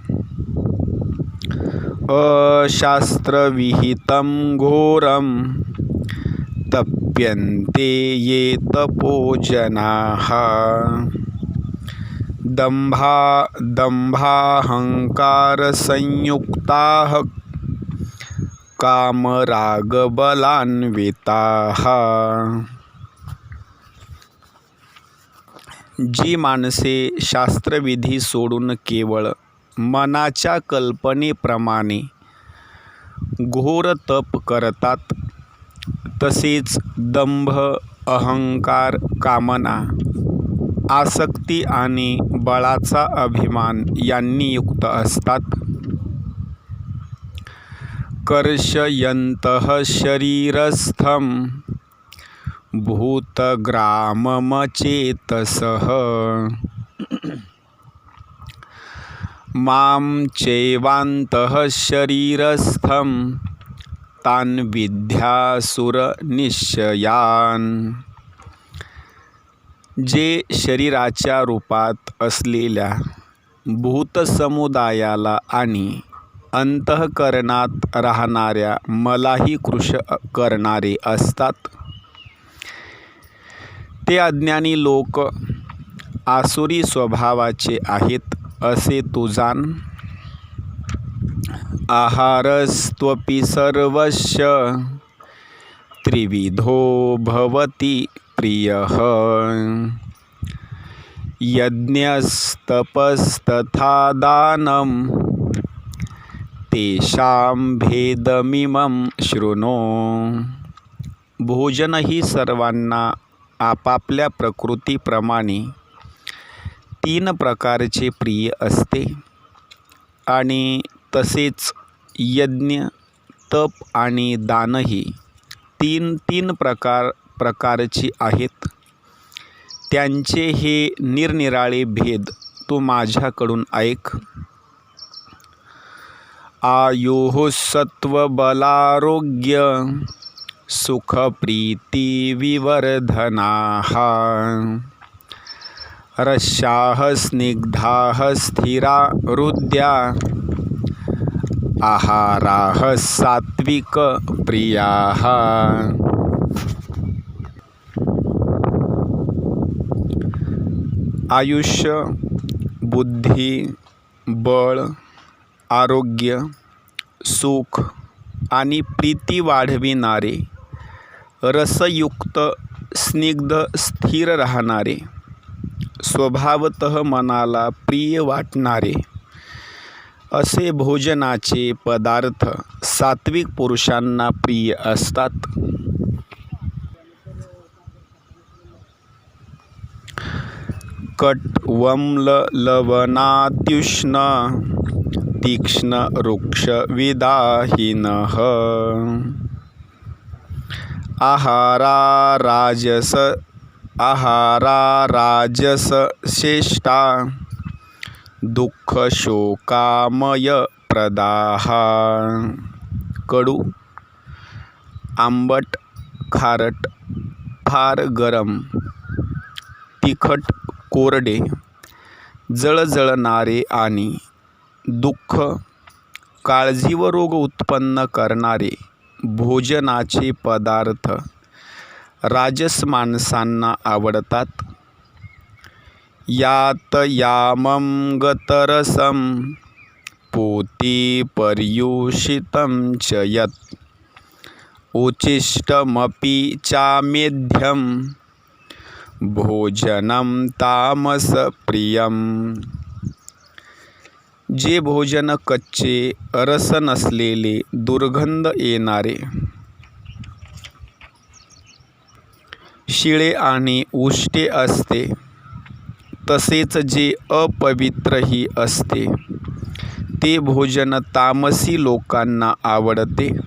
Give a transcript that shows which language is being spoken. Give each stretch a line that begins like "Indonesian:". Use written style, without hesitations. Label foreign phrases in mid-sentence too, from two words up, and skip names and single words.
Sanskrit: अशास्त्रविहितं घोरं तप्यन्ते ये तपोजनाः दम्भाहंकारसंयुक्ताः कामरागबलान्विताः।
Marathi: जी माणसे शास्त्रविधी सोडून केवळ मनाच्या कल्पनेप्रमाणे घोर तप करतात, तसेच दंभ, अहंकार, कामना, आसक्ती आणि बळाचा अभिमान यांनी युक्त असतात।
Sanskrit: कर्षयन्तः शरीरस्थं भूतग्राममचेतसः मां चैवान्तः शरीरस्थं तान् विद्यासुरनिश्चयान्.
Marathi: जे शरीराच्या रूपात असलेल्या भूतसमुदायाला आणि अंतःकरणात राहणाऱ्या मलाही कृश करणारे असतात, ते अज्ञानी लोक आसुरी स्वभावाचे आहेत असे तू जाण.
Sanskrit: आहारस्त्वपि सर्वस्य त्रिविधो भवति प्रियः. यज्ञस्तपस्तथा दानं तेषां भेदमिमं शृणु.
Marathi: भोजन ही सर्वांना आपापल्या प्रकृतीप्रमाणे 3 प्रकारचे प्रिय असते आणि तसेच यज्ञ, तप आणि दानही 3 प्रकारची आहेत. त्यांचे हे निरनिराळे भेद तू माझ्याकडून ऐक.
Sanskrit: आयुः सत्त्वबलारोग्य सुखप्रीतिविवर्धनाः. रस्याः स्निग्धाः स्थिरा हृद्या आहाराः सात्विकप्रियाः.
Marathi: आयुष्य, बुद्धी, बळ, आरोग्य, सुख आणि प्रीती वाढविणारे, रसयुक्त, स्निग्ध, स्थिर राहणारे, स्वभावतः मनाला प्रिय वाटणारे असे भोजनाचे पदार्थ सात्विक पुरुषांना प्रिय असतात.
Sanskrit: कट्वम्ललवनात्युष्ण तीक्ष्ण रुक्षविदाहिनः. आहारा राजसश्रेष्ठा दुःखशोकामयप्रदाः.
Marathi: कडू, आंबट, खारट, फार गरम, तिखट, कोरडे, जळजळणारे आणि दुःख, काळजी व रोग उत्पन्न करणारे भोजनाचे पदार्थ राजस माणसांना आवडतात.
Sanskrit: यात यामं गतरसं पूति पर्युषितं च यत् उच्छिष्टमपि चामेध्यं भोजनं तामसप्रियं.
Marathi: जे भोजन कच्चे, रस नसलेले, दुर्गंध येणारे, शिळे आणि उष्टे असते, तसेच जे अपवित्रही असते, ते भोजन तामसी लोकांना आवडते.